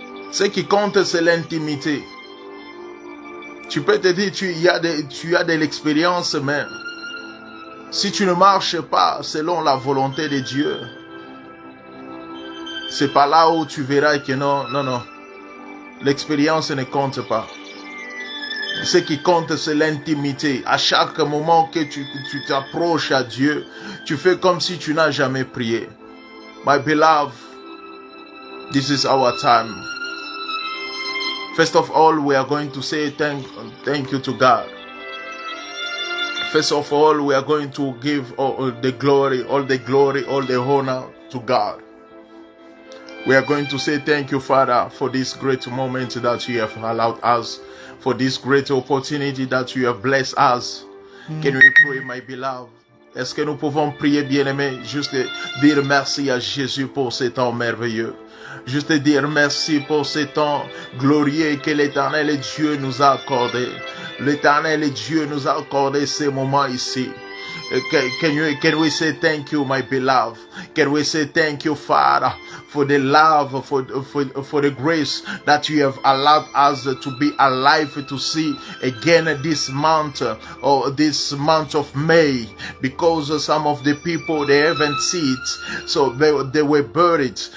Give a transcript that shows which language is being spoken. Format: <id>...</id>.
<fr>Ce qui compte, c'est l'intimité. Tu peux te dire, tu as de l'expérience, mais si tu ne marches pas selon la volonté de Dieu, c'est pas là où tu verras que non, l'expérience ne compte pas. Ce qui compte, c'est l'intimité. À chaque moment que tu t'approches à Dieu, tu fais comme si tu n'as jamais prié.</fr> <en>My beloved, this is our time. First of all, we are going to say thank you to God. First of all, we are going to give all the glory, all the honor to God. We are going to say thank you, Father, for this great moment that you have allowed us, for this great opportunity that you have blessed us. Can we pray, my beloved?</en> <fr>Est-ce que nous pouvons prier, bien-aimés, juste dire merci à Jésus pour ce temps merveilleux? Juste dire merci pour ce temps glorieux que l'Éternel Dieu nous a accordé. L'Éternel Dieu nous a accordé ces moments ici.</fr> <en>Can we say thank you, my beloved? Can we say thank you, Father, for the love, for the grace that you have allowed us to be alive to see again this month, or this month of May, because some of the people, they haven't seen it, so they were buried.</en>